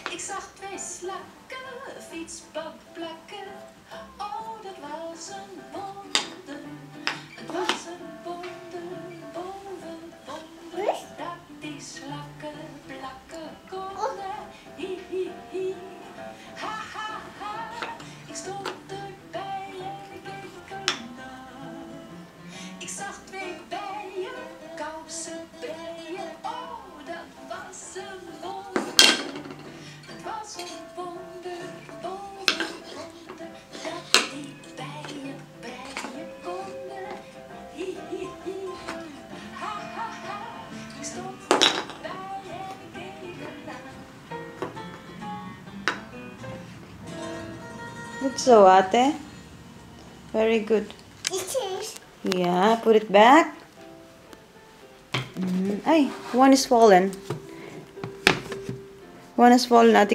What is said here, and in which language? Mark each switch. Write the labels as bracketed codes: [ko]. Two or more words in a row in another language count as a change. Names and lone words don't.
[nl] zag twee slakken, fietsbakplakken. Oh, dat was een wonder. Het was een wonder, boven wonder. Dat die slakken plakken konden. Hi, hi, hi. Ha, ha, ha. Ik stond erbij en ik keek ernaar. Ik zag twee bijen, kousen breien. Oh, dat was een wonder. Het was een wonder, boven wonder. Dat die bijen breien konden. Hi, hi, hi. Ha, ha, ha. Ik stond erbij en ik keek ernaar. [en] Good so, ate. Very good. Yeah, put it back. Ay, one is fallen. One is fallen, ate.